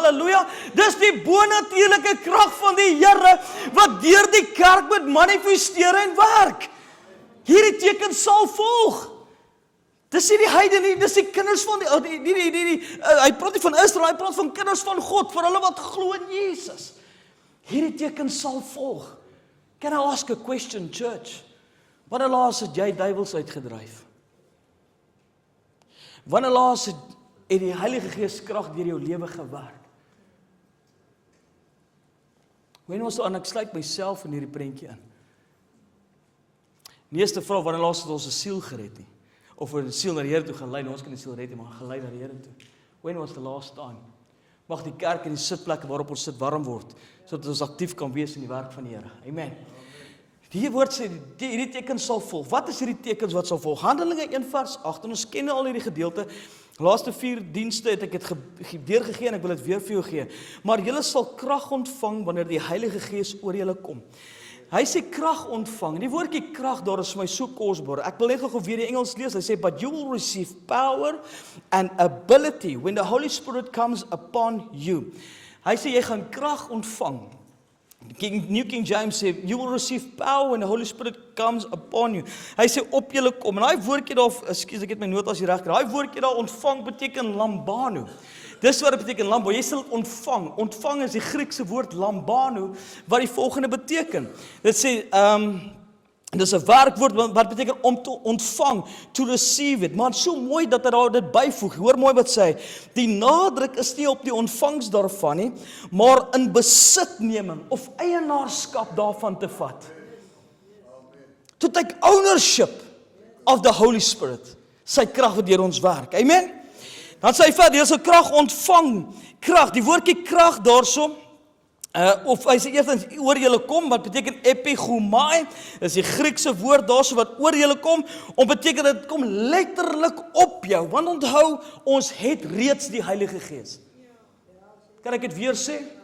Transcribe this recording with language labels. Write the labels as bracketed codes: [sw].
[af] Halleluja, dis die bonatuurlike krag van die Here wat deur die kerk moet manifesteer en werk. Hierdie teken sal volg. Dis nie die heidene nie, dis die kinders van hy praat nie van Israel, hy praat van kinders van God, vir hulle wat glo in Jesus. Hierdie teken sal volg. [en] Can I ask a question, church? [af] Wanneer laas het jy duiwels uitgedryf? Wanneer laas het die Heilige Gees krag deur jou lewe gewerk? Wanneer was ek sluit myself in hierdie prentjie in? Die eerste vraag, wanneer laas het ons 'n siel gered nie? Of vir 'n siel na die Here toe gelei, ons kan die siel red, maar gelei na die Here toe. [en] When was the last time? [af] Mag die kerk en die sitplekke waarop ons sit warm word, sodat ons aktief kan wees in die werk van die Here. Amen. Die woord sê, hierdie tekens sal volg. Wat is hierdie tekens wat sal volg? Handelinge 1 vers 8, en ons ken al hierdie gedeelte. Laaste 4 dienste het ek dit deurgegee en ek wil dit weer vir jou gee. Maar julle sal krag ontvang wanneer die Heilige Gees oor julle kom. Hy sê krag ontvang. Die woordjie krag daar is vir my so kosbaar. Ek wil net gou weer die Engels lees. Hy sê, [en] but you will receive power and ability when the Holy Spirit comes upon you. [af] Hy sê jy gaan krag ontvang. [en] New King James [af] sê, [en] you will receive power when the Holy Spirit comes upon you. [af] Hy sê op julle kom. En daai woordjie daar, ekskuus ek het my notas hier reg gekry. Daai woordjie daar ontvang beteken lambano. Dis wat dit beteken lambano. Jy sal ontvang. Ontvang is die Griekse woord lambano wat die volgende beteken. Dit sê En dis 'n werkwoord wat beteken om te ontvang, [en] to receive it. [af] Maar so mooi dat hy daar dit byvoeg. Hoor mooi wat sê hy. Die nadruk is nie op die ontvangs daarvan nie, maar in besitneming of eienaarskap daarvan te vat. [en] To take ownership of the Holy Spirit. [af] Sy krag wat deur ons werk. Amen. Dan sê hy verder, jy sal krag ontvang. Krag, die woordjie krag daarso, of hy sê eerstens oor julle kom, wat beteken epigomai, is die Griekse woord daarso wat oor julle kom, om beteken dat dit kom letterlik op jou, want onthou, ons het reeds die Heilige Gees. Kan ek dit weer sê?